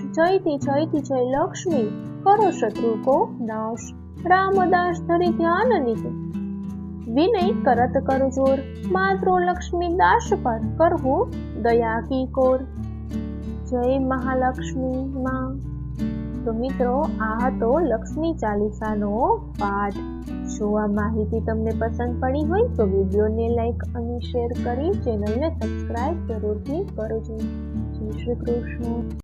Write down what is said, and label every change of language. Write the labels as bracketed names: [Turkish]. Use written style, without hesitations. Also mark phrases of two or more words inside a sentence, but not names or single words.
[Hindi] जयति जयति जय लक्ष्मी, करो शत्रु को नाश। रामदास धरि ध्यान नित, विनय करत कर जोर। मात्रो लक्ष्मी दास पर, करहु दया की कोर। जय महालक्ष्मी मां। [Gujarati] तो મિત્રો, આ હતો લક્ષ્મી ચાલીસાનો પાઠ। જો આ માહિતી તમને પસંદ પડી હોય તો વિડીયોને લાઈક અને શેર કરી ચેનલને સબસ્ક્રાઇબ જરૂરથી કરજો। જય શ્રી કૃષ્ણ।